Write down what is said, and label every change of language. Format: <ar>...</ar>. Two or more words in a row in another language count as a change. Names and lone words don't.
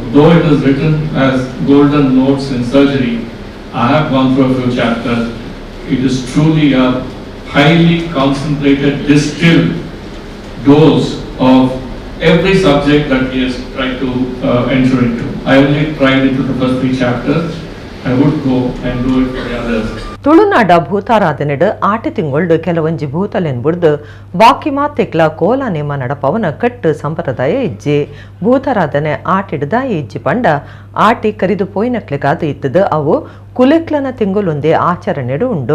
<en>Though it is written as golden notes in surgery, I have gone through a few chapters. It is truly a highly concentrated, distilled dose of every subject that he has tried to enter into. I only tried into the first 3 chapters. I would go and do it for the others.</en> <tcy>ತುಳುನಾಡ ಭೂತಾರಾಧನೆಡ್ ಆಟಿ ತಿಂಗೊಳ್ಡು ಕೆಲವಂಜಿ ಭೂತಲೆನ್ ಬುಡ್ದು ಬಾಕಿ ಮಾತೆಕ್ಲ ಕೋಲ ನೇಮ ನಡಪವನ ಕಟ್ಟು ಸಂಪ್ರದಾಯ ಇಜ್ಜಿ ಭೂತಾರಾಧನೆ ಆಟಿಡ್ದ ಇಜ್ಜಿ ಪಂಡ ಆಟಿ ಕರಿದು ಪೋಯಿನಕ್ಲೆಗಾದು ಇತ್ತದು ಅವು ಕುಲೆಕ್ಲನ ತಿಂಗುಲೊಂದೇ ಆಚರಣೆಡು ಉಂಡು.</tcy>